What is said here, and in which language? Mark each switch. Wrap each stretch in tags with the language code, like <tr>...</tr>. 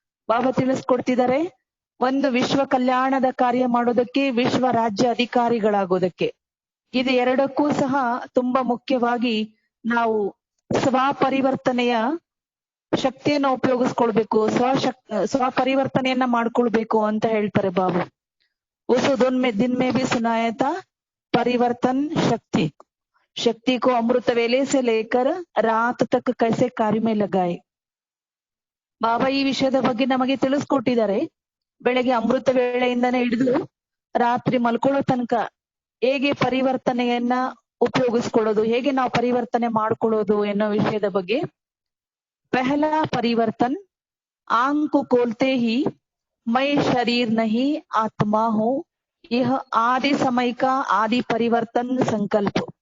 <kn>ಬಾಬಾ ತಿಳಿಸ್ಕೊಡ್ತಿದ್ದಾರೆ, ಒಂದು ವಿಶ್ವ ಕಲ್ಯಾಣದ ಕಾರ್ಯ ಮಾಡೋದಕ್ಕೆ, ವಿಶ್ವ ರಾಜ್ಯ ಅಧಿಕಾರಿಗಳಾಗೋದಕ್ಕೆ, ಇದು ಎರಡಕ್ಕೂ ಸಹ ತುಂಬಾ ಮುಖ್ಯವಾಗಿ ನಾವು ಸ್ವಪರಿವರ್ತನೆಯ ಶಕ್ತಿಯನ್ನು ಉಪಯೋಗಿಸ್ಕೊಳ್ಬೇಕು, ಸ್ವಪರಿವರ್ತನೆಯನ್ನ ಮಾಡ್ಕೊಳ್ಬೇಕು ಅಂತ ಹೇಳ್ತಾರೆ ಬಾಬು.</kn> <hi>उस दिन में भी सुनाया था परिवर्तन शक्ति को अमृत वेले से लेकर रात तक कैसे कार्य में लगाए.</hi> <kn>ಬಾಬಾ ಈ ವಿಷಯದ ಬಗ್ಗೆ ನಮಗೆ ತಿಳಿಸ್ಕೊಟ್ಟಿದ್ದಾರೆ. ಬೆಳಗ್ಗೆ ಅಮೃತ ವೇಳೆಯಿಂದನೇ ಹಿಡಿದು ರಾತ್ರಿ ಮಲ್ಕೊಳ್ಳೋ ತನಕ ಹೇಗೆ ಪರಿವರ್ತನೆಯನ್ನ ಉಪಯೋಗಿಸ್ಕೊಳ್ಳೋದು, ಹೇಗೆ ನಾವು ಪರಿವರ್ತನೆ ಮಾಡ್ಕೊಳ್ಳೋದು ಎನ್ನೋ ವಿಷಯದ ಬಗ್ಗೆ.</kn> <hi>ಪಹಲಾ ಪರಿವರ್ತನ್ आंख को खोलते ही मैं शरीर नहीं आत्मा हूँ, यह आदि समय का आदि परिवर्तन संकल्प.</hi>